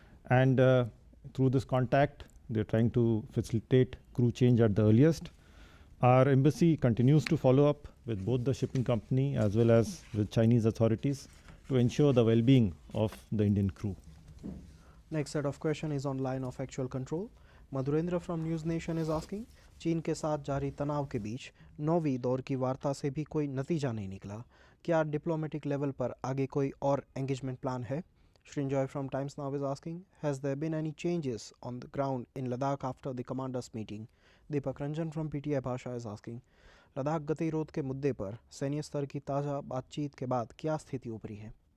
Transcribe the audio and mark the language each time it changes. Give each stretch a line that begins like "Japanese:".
English: And through this contact, they're trying to facilitate crew change at the earliest. Our embassy continues to follow up with both the shipping company as well as with Chinese authorities to ensure the well-being of the Indian crew. Next set of question is on line of actual control. Madhurendra from News Nation is asking,
Hindi: चीन के साथ जारी तनाव के बीच 9वीं दौर की वार्ता से भी कोई नतीजा नहीं निकला, क्या डिप्लोमेटिक लेवल पर आगे कोई और एंगेजमेंट प्लान है?
English: Shrinjoy from Times Now is asking, has there been any changes on the ground in Ladakh after the commanders meeting? Deepak Ranjan from PTI Bhasha is asking,
Hindi: Ladakh गतिरोध के मुद्दे पर सैन्य स्तर की ताज़ा बातचीत के बाद क्या स्थिति उभरी है?